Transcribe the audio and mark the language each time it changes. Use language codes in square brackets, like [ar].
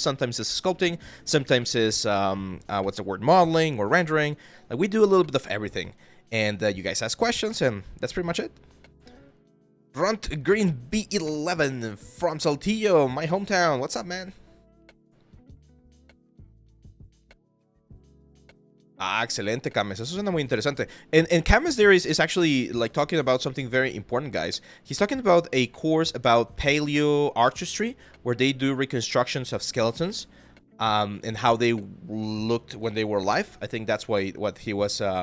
[en] Sometimes it's sculpting, sometimes it's modeling or rendering. Like we do a little bit of everything, and you guys ask questions, and that's pretty much it. Front Green B11 from Saltillo, my hometown. What's up, man? [es] Ah, excelente, Cames. Eso suena muy interesante. [en] And Cames there is actually like talking about something very important, guys. He's talking about a course about paleo artistry, where they do reconstructions of skeletons, and how they looked when they were alive. I think that's what he was